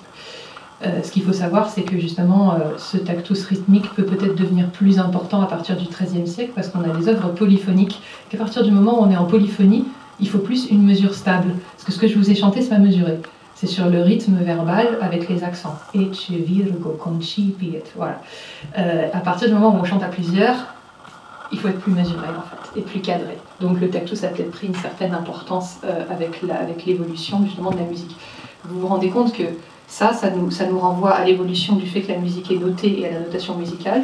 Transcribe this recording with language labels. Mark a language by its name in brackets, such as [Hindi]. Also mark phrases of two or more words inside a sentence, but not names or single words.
[French] Ce qu'il faut savoir, c'est que justement, ce tactus rythmique peut peut-être devenir plus important à partir du XIIIe siècle, parce qu'on a des œuvres polyphoniques, qu'à partir du moment où on est en polyphonie, il faut plus une mesure stable. Parce que ce que je vous ai chanté, c'est pas mesuré. C'est sur le rythme verbal avec les accents. [Latin] Ecce, virgo, concipiet, [French] voilà. À partir du moment où on chante à plusieurs, il faut être plus mesuré, en fait, et plus cadré. Donc le tactus a peut-être pris une certaine importance avec l'évolution, justement, de la musique. Vous vous rendez compte que ça nous renvoie à l'évolution du fait que la musique est notée et à la notation musicale.